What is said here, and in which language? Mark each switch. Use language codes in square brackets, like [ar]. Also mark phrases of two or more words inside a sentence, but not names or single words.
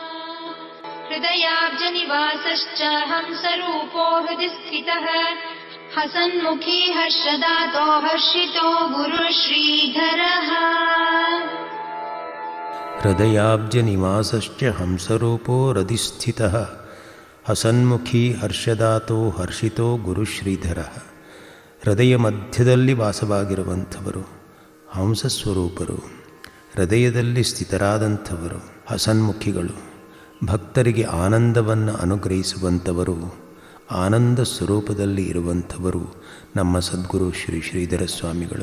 [sa] ಹೃದಯಾಬ್ಜನಿವಾಸಶ್ಚ ಹಂಸರೂಪೋ ಹೃದಿ ಸ್ಥಿತಃ ಹಸನ್ಮುಖಿ ಹರ್ಷದಾತೋ ಹರ್ಷಿತೋ ಗುರು ಶ್ರೀಧರಃ. ಹೃದಯಾಬ್ಜನಿವಾಸಶ್ಚ ಹಂಸರೂಪೋ ಹೃದಿ ಸ್ಥಿತಃ ಹಸನ್ಮುಖಿ ಹರ್ಷದಾತೋ ಹರ್ಷಿತೋ ಗುರು ಶ್ರೀಧರಃ. [kn] ಹೃದಯ ಮಧ್ಯದಲ್ಲಿ ವಾಸವಾಗಿರುವಂಥವರು, ಹಂಸಸ್ವರೂಪರು, ಹೃದಯದಲ್ಲಿ ಸ್ಥಿತರಾದಂಥವರು, ಹಸನ್ಮುಖಿಗಳು, ಭಕ್ತರಿಗೆ ಆನಂದವನ್ನು ಅನುಗ್ರಹಿಸುವಂಥವರು, ಆನಂದ ಸ್ವರೂಪದಲ್ಲಿ ಇರುವಂಥವರು ನಮ್ಮ ಸದ್ಗುರು ಶ್ರೀ ಶ್ರೀಧರ ಸ್ವಾಮಿಗಳು.